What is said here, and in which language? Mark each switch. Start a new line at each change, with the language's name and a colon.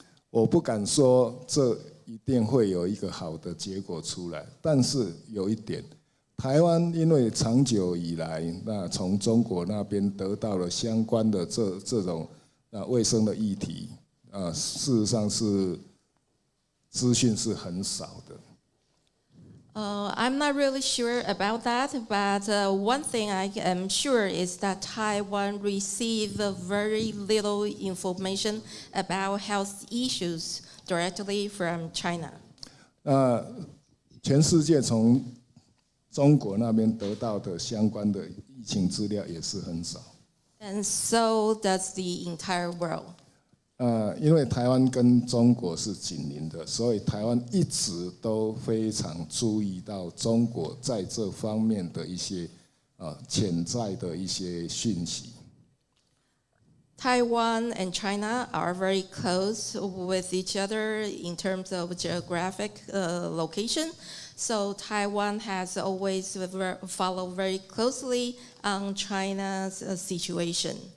Chinese: 我不敢说这一定会有一个好的结果出来，但是有一点，台湾因为长久以来，那从中国那边得到了相关的这种卫生的议题，事实上是资讯是很少的。
English: I'm not really sure about that, but one thing I am sure is that Taiwan received very little information about health issues directly from China.
Chinese: 全世界从中国那边得到的相关的疫情资料也是很少。
English: And so does the entire world.
Chinese: 因为台湾跟中国是紧邻的，所以台湾一直都非常注意到中国在这方面的一些潜在的一些讯息。
English: Taiwan and China are very close with each other in terms of geographic location. So Taiwan has always followed very closely on China's situation.